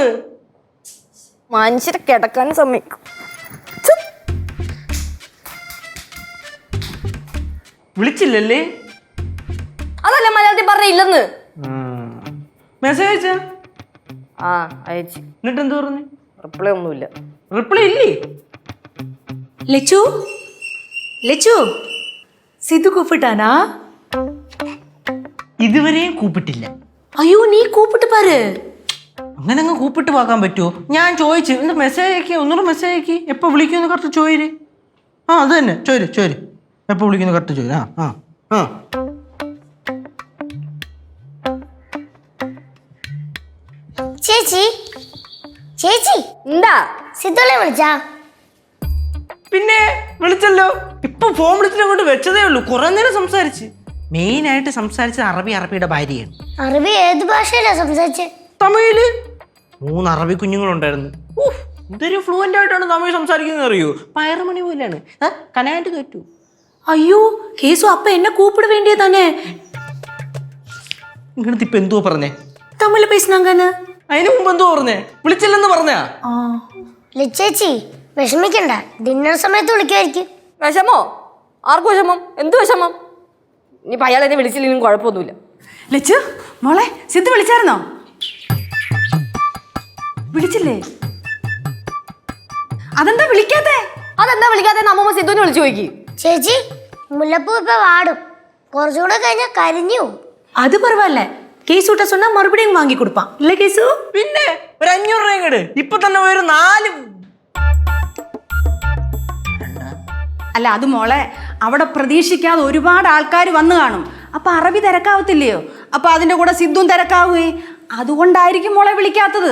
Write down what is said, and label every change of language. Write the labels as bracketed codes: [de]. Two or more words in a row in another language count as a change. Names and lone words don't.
[ml] മനുഷ്യരെ കിടക്കാൻ സമ്മതിക്കും. വിളിച്ചില്ലല്ലേ? അതല്ല മലയാളത്തിൽ പറഞ്ഞ ഇല്ലെന്ന്. മെസ്സേജ് അയച്ച ആ അയച്ചു. എന്നിട്ട് എന്ത് പറഞ്ഞു? റിപ്ലൈ ഒന്നുമില്ല. റിപ്ലൈ ഇല്ലേ? [ta] லெச்சு லெச்சு சித்து கூப்பிட்டானா? [ml] ഇതുവരെയും കൂപ്പിട്ടില്ല. [ta] ஐயோ நீ கூப்பிட்டு பாரு. [ml] അങ്ങനെ അങ്ങ് കൂപ്പിട്ട് പാക്കാൻ പറ്റുമോ? ഞാൻ ചോദിച്ചു എന്താ മെസ്സേജ് ആക്കി, ഒന്നുകൂടെ മെസ്സേജ് ആക്കി. എപ്പോ വിളിക്കുമെന്ന് കറക്റ്റ് ചോര്. ആ അത് തന്നെ ചോര് എപ്പോ വിളിക്കുന്നു കറക്റ്റ് ചോര്. ആ ആ ചേച്ചി ചേച്ചി എന്താ സിദ്ധുളെ വിളിച്ചാ? പിന്നെ വിളിച്ചല്ലോ. ഇപ്പൊ ഫോൺ വിളിച്ചിട്ട് അങ്ങോട്ട് വെച്ചതേ ഉള്ളൂ. കുറെ നേരം സംസാരിച്ച്. മെയിൻ ആയിട്ട് സംസാരിച്ചത് അറബിയുടെ ഭാര്യയാണ്. അറബി ഏത് ഭാഷയിലാ സംസാരിച്ചേ? തമിഴില് 3 അറബി കുഞ്ഞുങ്ങളുണ്ടായിരുന്നു. ഇതൊരു ഫ്ലുവൻ്റ് ആയിട്ടാണ് തമിഴ് സംസാരിക്കുന്നത് അറിയോ? പയറുമണി പോലെയാണ്. കനായിട്ട് തോറ്റു. [ta] ஐயோ கேசு அப்ப என்ன கூப்பிட வேண்டியதானே? [ml] ഇങ്ങനത്തെ ഇപ്പൊ എന്തോ പറഞ്ഞേ? [ta] தமிழ்ல பேசினாங்கன்னு. [ml] അതിന് മുമ്പ് എന്തോ പറഞ്ഞേ? വിളിച്ചില്ലെന്ന് പറഞ്ഞാ? ചേച്ചി വിഷമിക്കണ്ട, ഡിന്നർ സമയത്ത് വിളിക്കുമായിരിക്കും. വിഷമോ? ആർക്കും വിഷമം? എന്ത് വിഷമം? ഇനിയിപ്പോ അയാൾ എന്നെ വിളിച്ചില്ലെങ്കിലും കുഴപ്പമൊന്നുമില്ല. ലച്ചു മോളെ സിദ്ധു വിളിച്ചായിരുന്നോ? വിളിച്ചില്ലേ? അതെന്താ വിളിക്കാത്തെ? അതെന്താ വിളിക്കാതെ? അമ്മൂമ്മ സിദ്ധുവിനെ വിളിച്ചു നോക്കി. ചേച്ചി മുല്ലപ്പൂ ഇപ്പൊ വാടും, കുറച്ചുകൂടെ കഴിഞ്ഞാൽ കരിഞ്ഞു. [ta] அது பரவாயில்ல, கேசுட்ட சொன்னா மறுபடியும் வாங்கி கொடுப்பான் இல்ல கேசு? [ml] പിന്നെ ഒരു 500 രൂപ ഇങ്ങട്. ഇപ്പൊ തന്നെ ഒരു 4. അല്ല അത് മോളെ, അവിടെ പ്രതീക്ഷിക്കാതെ ഒരുപാട് ആൾക്കാർ വന്നു കാണും. അപ്പൊ അറബി തിരക്കാവത്തില്ലയോ? അപ്പൊ അതിന്റെ കൂടെ സിദ്ധും തിരക്കാവേ. അതുകൊണ്ടായിരിക്കും മോളെ വിളിക്കാത്തത്.